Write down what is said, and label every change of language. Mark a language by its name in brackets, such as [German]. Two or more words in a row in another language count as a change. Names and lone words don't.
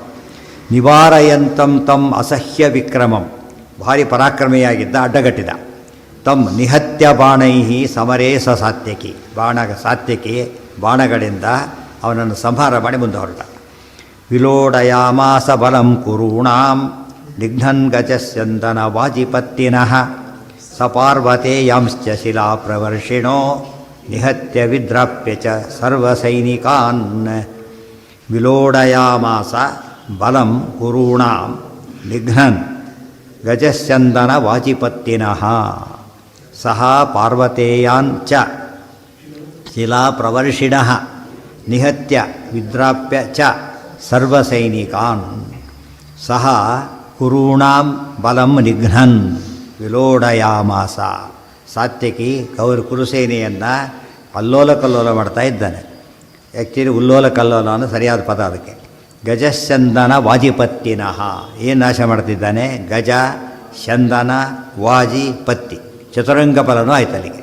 [Sanskrit] ನಿವಾರಯಂತಂ ತಂ ಅಸಹ್ಯ ವಿಕ್ರಮಂ, [Kannada] ಭಾರಿ ಪರಾಕ್ರಮಿಯಾಗಿದ್ದ, ಅಡ್ಡಗಟ್ಟಿದ. [Sanskrit] ತಂ ನಿಹತ್ಯ ಬಾಣೈಃ ಸಮರೇ ಸ ಸಾತ್ಯಕಿ, [Kannada] ಸಾತ್ಯಕಿ ಬಾಣಗಳಿಂದ ಅವನನ್ನು ಸಂಹಾರ ಮಾಡಿ ಮುಂದೆ ಹೊರಟ. [Sanskrit] ವಿಲೋಡಯಾಮಾಸ ಬಲಂ ಕುರುಣಾಂ ನಿಘ್ನನ್ ಗಜಸ್ಯಂದನ ವಾಜಿಪತ್ತಿನಃ ಸ ಪಾರ್ವತೇಯಾಂಶ್ಚ ಶಿಲಾಪ್ರವರ್ಷಿಣೋ ನಿಹತ್ಯ ವಿದ್ರಾಪ್ಯ ಚ ಸರ್ವಸೈನಿಕಾನ್. ವಿಲೋಡಯಾಮಾಸ ಬಲಂ ಕುರುಣಾಂ ನಿಘ್ನನ್ ಗಜಸ್ಯಂದನ ವಾಜಿಪತ್ತಿನಃ ಸಹ ಪಾರ್ವತೇಯಾನ್ ಚ ಶಿಲಾಪ್ರವರ್ಷಿಣಃ ನಿಹತ್ಯ ವಿದ್ರಾಪ್ಯ ಚ ಸರ್ವಸೈನಿಕಾನ್. ಸಹ ಕುರುಣಾಂ ಬಲಂ ನಿಘ್ನನ್ ವಿಲೋಡಯಾಮಾಸ. [Kannada] ಸಾತ್ಯಕಿ ಕುರುಸೇನೆಯನ್ನು ಅಲ್ಲೋಲ ಕಲ್ಲೋಲ ಮಾಡ್ತಾ ಇದ್ದಾನೆ. ಆ್ಯಕ್ಚುಲಿ ಉಲ್ಲೋಲ ಕಲ್ಲೋಲ ಅನ್ನೋ ಸರಿಯಾದ ಪದ ಅದಕ್ಕೆ. [Sanskrit] ಗಜಸ್ಯಂದನ ವಾಜಿಪತ್ತಿನಃ, [Kannada] ಏನು ನಾಶ ಮಾಡ್ತಿದ್ದಾನೆ? ಗಜ, ಚಂದನ, ವಾಜಿ, ಪತ್ತಿ, ಚತುರಂಗ ಬಲನೂ ಆಯ್ತು ಅಲ್ಲಿಗೆ.